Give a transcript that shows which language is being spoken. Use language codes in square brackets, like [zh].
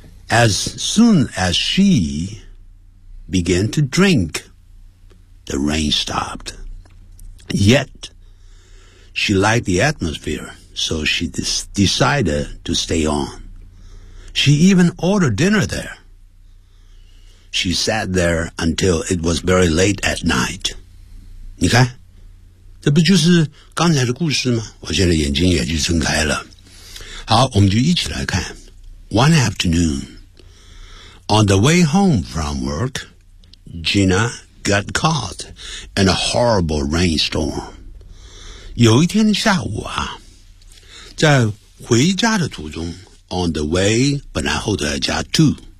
[en] As soon as she began to drink, the rain stopped. Yet, she liked the atmosphere, so she decided to stay on. She even ordered dinner there. She sat there until it was very late at night. [zh] 你看，这不就是刚才的故事吗？我现在眼睛也就睁开了。好，我们就一起来看。 [en] One afternoon, on the way home from work, Gina got caught in a horrible rainstorm. [zh] 有一天下午啊，在回家的途中 [en] on the way, [zh] 本来后头要加 to。